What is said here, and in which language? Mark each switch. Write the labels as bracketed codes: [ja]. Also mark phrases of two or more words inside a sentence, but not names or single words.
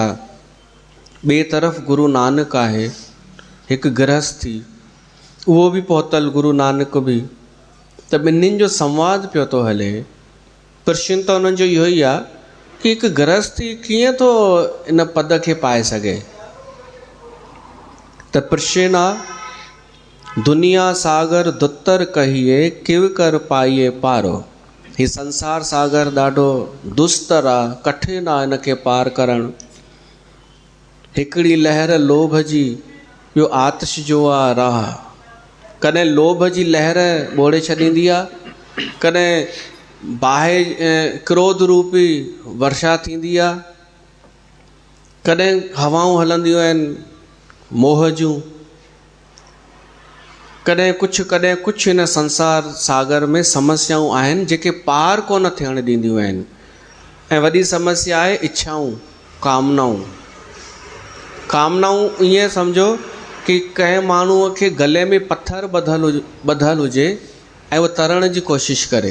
[sd] ॿिए तरफ़ गुरु नानक आहे, हिकु गृहस्थी, उहो बि पहुतल गुरु नानक बि। त ॿिन्हिनि जो संवाद पियो थो हले। प्रश्न त उन्हनि जो इहो ई आहे कि हिकु गृहस्थी कीअं थो इन पद खे पाए सघे। त प्रश्न आहे, [pa] ਦੁਨੀਆ ਸਾਗਰ ਦੁਤਰ ਕਹੀਐ ਕਿਉ ਕਰ ਪਾਈਐ ਪਾਰੋ। [sd] हीउ संसार सागर ॾाढो दुस्तर आहे, कठिन आहे इनखे पार करणु। हिकिड़ी लहर लोभ जी, ॿियो आतिश जो आहे राह। कॾहिं लोभ जी लहर ॿोड़े छॾींदी आहे, कॾहिं बाहि क्रोध रूपी वर्षा थींदी आहे, कॾहिं हवाऊं हलंदियूं आहिनि मोह जूं, कॾहिं कुझु हिन संसार सागर में समस्याऊं आहिनि जेके पार कोन थियण ॾींदियूं आहिनि। ऐं वॾी समस्या आहे इच्छाऊं, कामनाऊं ईअं सम्झो कि कंहिं माण्हूअ खे गले में पथर ॿधल हुजे ऐं उहो तरण जी कोशिश करे।